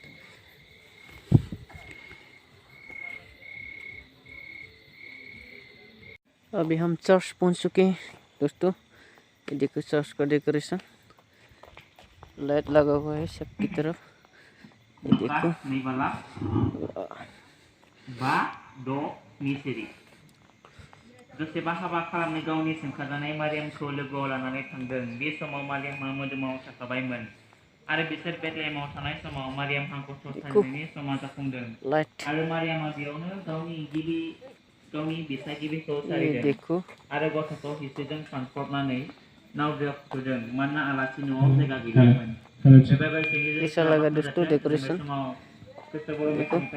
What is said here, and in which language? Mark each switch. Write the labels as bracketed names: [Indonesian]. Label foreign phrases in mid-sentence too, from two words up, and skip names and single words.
[Hindi] अभी हम चर्च पहुंच चुके हैं दोस्तों। ये देखो चर्च का डेकोरेशन, लाइट लगा हुआ है सबकी तरफ। ये देखो [Bodo] दसेबा हाबा खालामनो गावनि सोंखाजानाय मारियामखौ लोगोआव लानानै थांदों। बे समाव मारियामहा मोदोमाव साखाबायमोन आरो बिसोर बेथलेहेमाव थानाय समाव मारियामहा गथ' सारिनायनि समा जाफुंदों आरो मारियामा बेयावनो गावनि बिसागिरिखौ सारिदों आरो गथ'खौ हिस्रिजों फानफ्रबनानै नावद्रायाव फुथुदों, मानोना आलासि न'आव जायगा गैयामोन। [Hindi] कैसा लगा दोस्तों डेकोरेशन? देखो